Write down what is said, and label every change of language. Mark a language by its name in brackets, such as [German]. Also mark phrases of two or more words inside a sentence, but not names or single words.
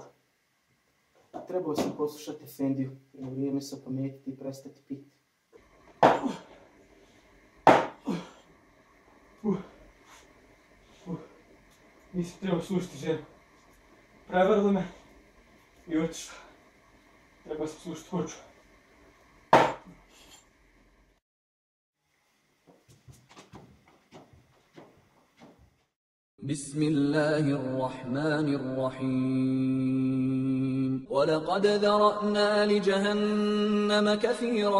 [Bosnian] Trebao sam poslušati Efendiju i na vrijeme se opametiti i prestati piti. Nisam trebao slušati ženu. Prevarila me i otišla. Trebao sam slušati hoću. [Arabic] بسم الله الرحمن الرحيم ولقد ذرأنا لجهنم كثيرا